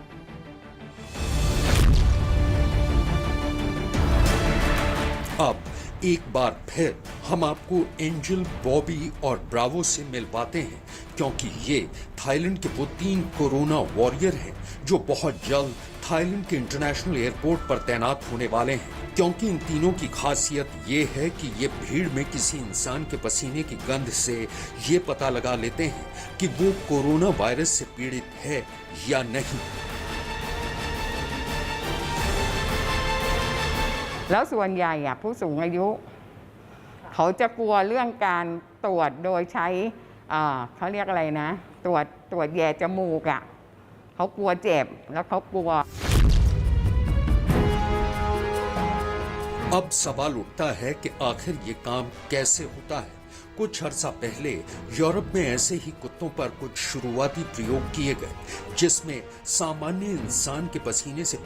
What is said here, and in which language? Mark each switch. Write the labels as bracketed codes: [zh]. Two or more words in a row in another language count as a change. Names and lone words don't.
[hi] अब एक बार फिर हम आपको एंजल, बॉबी और ब्रावो से मिलवाते हैं, क्योंकि ये थाईलैंड के वो 3 [en] corona warrior [hi] हैं जो बहुत जल्द थाईलैंड के [en] international airport [hi] पर तैनात होने वाले हैं। क्योंकि इन तीनों की खासियत ये है कि ये भीड़ में किसी इंसान के पसीने की गंध से ये पता लगा लेते हैं कि वो [en] corona virus [hi] से पीड़ित है या नहीं। [th] แล้วส่วนใหญ่ผู้สูงอายุเขาจะกลัวเรื่องการตรวจโดยใช้เขาเรียกอะไรนะตรวจแย่จมูกเขากลัวเจ็บแล้วเขากลัว [hi] अब सवाल उठता है कि आखिर ये काम कैसे होता है। कुछ अर्सा पहले यूरोप में ऐसे ही कुत्तों पर कुछ शुरुआती प्रयोग किए गए, जिसमें सामान्य इंसान के पसीने से